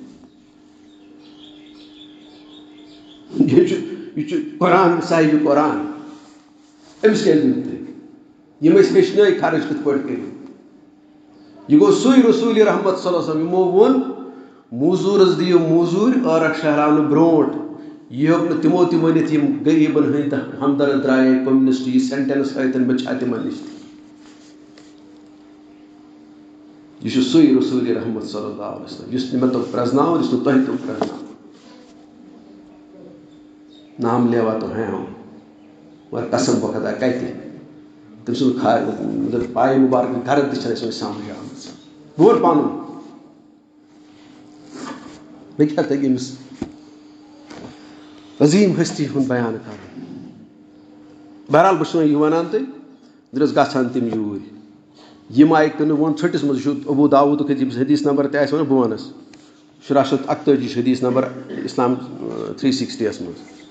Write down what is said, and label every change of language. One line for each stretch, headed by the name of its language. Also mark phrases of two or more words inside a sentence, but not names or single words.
Kashmiri: یہِ چھُ قرآن صاحبِ قرآن أمِس کیٛازِ دیُت تٔمۍ یِم ٲسۍ ہیٚچھنٲے خرٕچ کِتھ پٲٹھۍ کٔرِتھ یہِ گوٚو سُے رسوٗلِ رحمت
Arabic: صلی اللہ علیہ وسلم
Kashmiri: یِمو ووٚن موزوٗرس دِیِو موزوٗرۍ ٲرَکھ شہراونہٕ برونٛٹھ یہِ ہیوٚک نہٕ تِمو تہِ ؤنِتھ یِم غریٖبن ہٕنٛدۍ ہمدرد درٛایے کٔمنِسٹ یہِ سینٹینس ہٲیتن مےٚ چھا تِمن نِش یہِ چھُ سُے رسوٗلِ رحمت
Arabic: صلی اللہ علیہ وسلم
Kashmiri: یُس نہٕ مےٚ توٚگ پرٛزناوُن یُس نہٕ تۄہہِ توٚگ پرٛزناوُن
Urdu: نام لیوا تو ہیں ہم مگر قسم بخدا
Kashmiri: کَتہِ تٔمۍ سُنٛد پایہِ مُبارک گرد تہِ چھَنہٕ اَسہِ وۄنۍ سمجھ آمٕژ بہٕ وَنہٕ پَنُن مےٚ کیٛاہ تَگہِ أمِس عظیٖم ہستی ہُنٛد بیان کَرُن بہرحال بہٕ چھُس وۄنۍ یہِ وَنان تۄہہِ درٛس گژھان تِم یوٗرۍ یِم آیہِ کٕنہٕ ووٚن ژھٔٹِس منٛز یہِ چھُ ابوٗ داوٗدُک حدیٖث نمبر تہِ آسہِ وَنان بہٕ وَنَس 1748 چھُ حدیٖث نمبر اِسلام 360 یَس منٛز